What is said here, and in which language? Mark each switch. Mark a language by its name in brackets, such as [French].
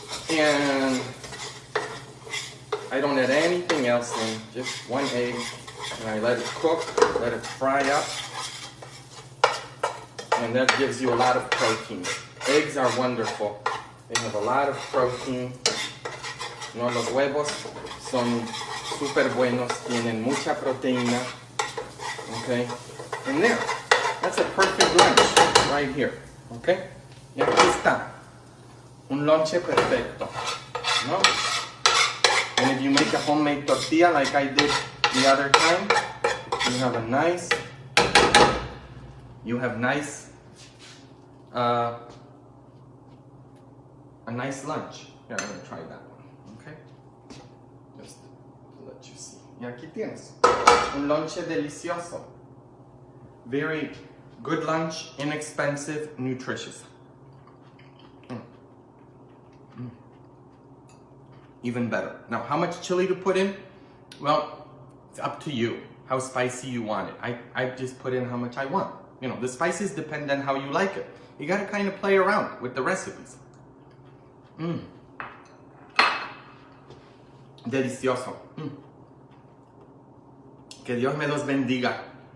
[English] And I don't add anything else in, just 1 egg. And I let it cook, let it fry up. And that gives you a lot of protein. Eggs are wonderful. They have a lot of protein. [Spanish] No, los huevos son súper buenos. Tienen mucha proteína. Okay. [English] And there. That's a perfect lunch right here. [Spanish] Okay. Y aquí está. Un lonche perfecto. No? [English] And if you make a homemade tortilla like I did the other time, you have nice lunch. Here, I'm gonna try that one, okay? Just to let you see. [Spanish] Y aquí tienes un lonche delicioso. [English] Very good lunch, inexpensive, nutritious. Even better. Now, how much chili to put in? Well, it's up to you how spicy you want it. I just put in how much I want. You know, the spices depend on how you like it. You gotta kind of play around with the recipes. [Spanish] Delicioso. Que Dios me los bendiga.